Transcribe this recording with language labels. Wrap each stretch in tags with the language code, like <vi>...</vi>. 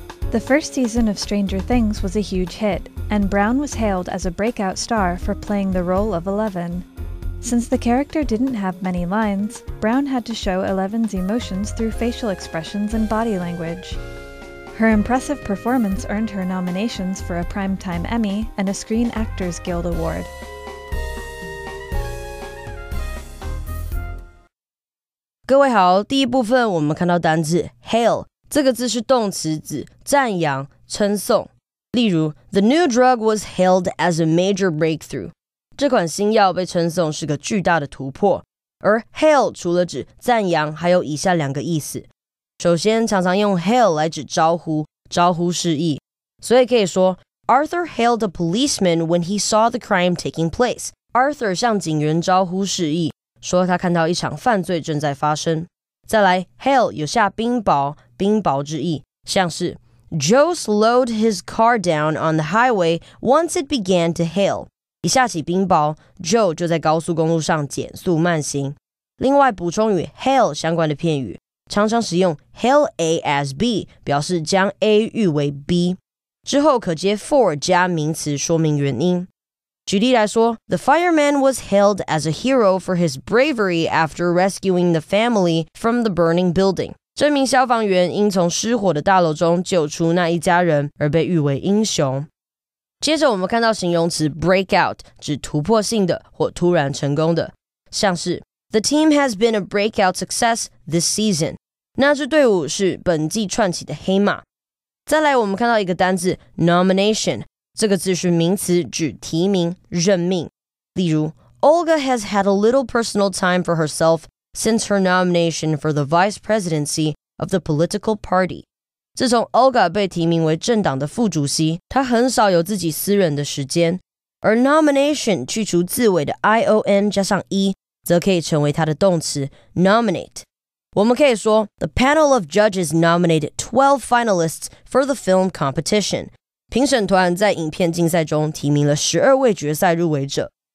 <en>The first season of Stranger Things was a huge hit, and Brown was hailed as a breakout star for playing the role of 11. Since the character didn't have many lines, Brown had to show 11's emotions through facial expressions and body language. Her impressive performance earned her nominations for a Primetime Emmy and a Screen Actors Guild Award.</en> <zh>"各位好，第一部分我们看到单字 hail 这个字是动词，指赞扬、称颂。例如</zh> <en>The new drug was hailed as a major breakthrough.</en> <zh>这款新药被称颂是个巨大的突破。而 hail 除了指赞扬，还有以下两个意思。首先，常常用 hail 来指招呼，招呼示意。所以可以说</zh> <en>Arthur hailed a policeman when he saw the crime taking place.</en> <zh>Arthur 向警员招呼示意，说他看到一场犯罪正在发生。再来 hail 有下冰雹，冰雹之意，像是</zh> <en>Joe slowed his car down on the highway once it began to hail.</en> <zh>一下起冰雹 Joe 就在高速公路上减速慢行。另外补充与 hail 相关的片语，常常使用 hail A as B 表示将 A 喻为 B， 之后可接 for 加名词说明原因。举例来说</zh> <en>The fireman was hailed as a hero for his bravery after rescuing the family from the burning building.</en> <zh>这名消防员因从失火的大楼中救出那一家人而被誉为英雄。接着我们看到形容词 break out 指突破性的或突然成功的，像是</zh> <en>The team has been a breakout success this season.</en> <zh>那支队伍是本季串起的黑马。再来我们看到一个单字 nomination， 这个字是名词，指提名、任命。例如</zh> <en>Olga has had a little personal time for herself since her nomination for the vice presidency of the political party.</en> <zh>自从 Olga 被提名为政党的副主席，她很少有自己私人的时间。而 nomination 去除字尾的 ion 加上 e， 则可以成为它的动词 nominate。我们可以说</zh> <en>The panel of judges nominated 12 finalists for the film competition.</en> <zh>评审团在影片竞赛中提名了12位决赛入围者。</zh>